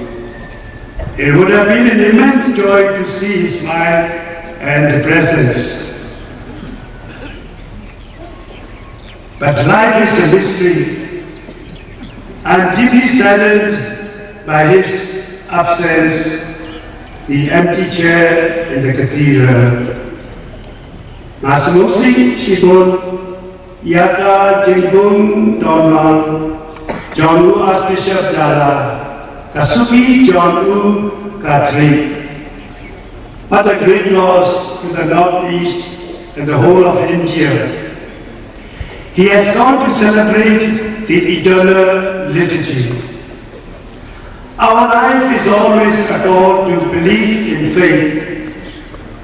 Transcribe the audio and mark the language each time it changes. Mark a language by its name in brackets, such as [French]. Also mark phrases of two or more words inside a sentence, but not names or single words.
[English] It would have been an immense joy to see his smile and presence. But life is a mystery. I'm deeply saddened by his absence, the empty chair in the cathedral. [Khasi] Masmusi Shibun, Yaka Jingbun Donan, Jonu Archbishop Jala, Kasuki Jonu Katri. [English] What a great loss to the Northeast and the whole of India. He has gone to celebrate the eternal liturgy. Our life is always a call to believe in faith.